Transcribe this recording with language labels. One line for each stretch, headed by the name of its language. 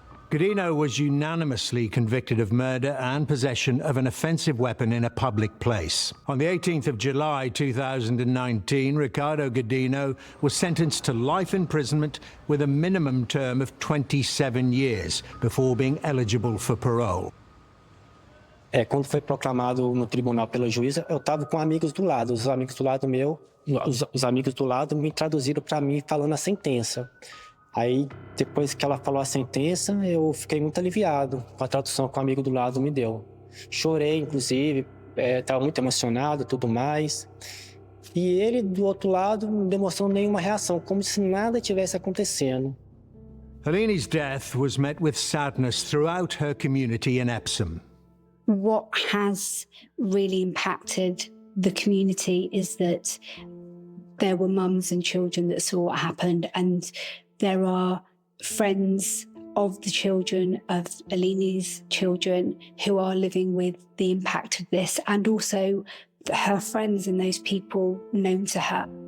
English: Godinho was unanimously convicted of murder and possession of an offensive weapon in a public place. On the 18th of July 2019, Ricardo Godinho was sentenced to life imprisonment with a minimum term of 27 years before being eligible for parole.
Portuguese: Quando foi proclamado no tribunal pela juíza, eu estava com amigos do lado. Os amigos do lado meu, os amigos do lado me traduziram para mim falando a sentença. Aí, depois que ela falou a sentença, eu fiquei muito aliviado com a tradução que o amigo do lado me deu. Chorei, inclusive, estava muito emocionado, tudo mais. E ele, do outro lado, não demonstrou nenhuma reação, como se nada tivesse acontecendo.
English: Eleni's death was met with sadness throughout her community in Epsom. What has really impacted the community is that there were mums and children that saw what happened, and there are friends of the children, of Eleni's children, who are living with the impact of this, and also her friends and those people known to her.